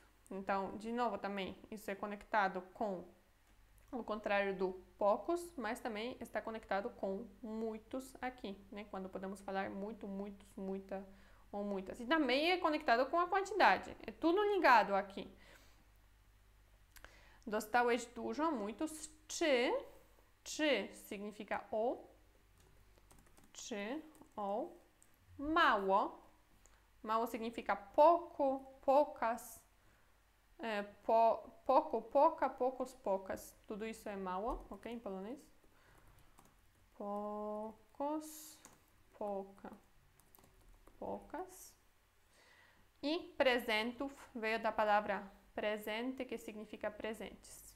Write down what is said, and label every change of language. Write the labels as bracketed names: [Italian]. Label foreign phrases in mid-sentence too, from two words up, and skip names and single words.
[Portuguese] Então, de novo também, isso é conectado com o contrário do poucos, mas também está conectado com muitos aqui, né? Quando podemos falar muito, muitos, muita ou muitas. E também é conectado com a quantidade. É tudo ligado aqui. [Polish] Dostałeś dużo, muitos. [Portuguese] Czy significa o. Czy, o. Mało. Mało significa pouco, poucas. Pouco, pouca, poucos, poucas. Tudo isso é mało, ok? Em polonês. Poucos, pouca, poucas. E presentów veio da palavra presente, que significa presentes.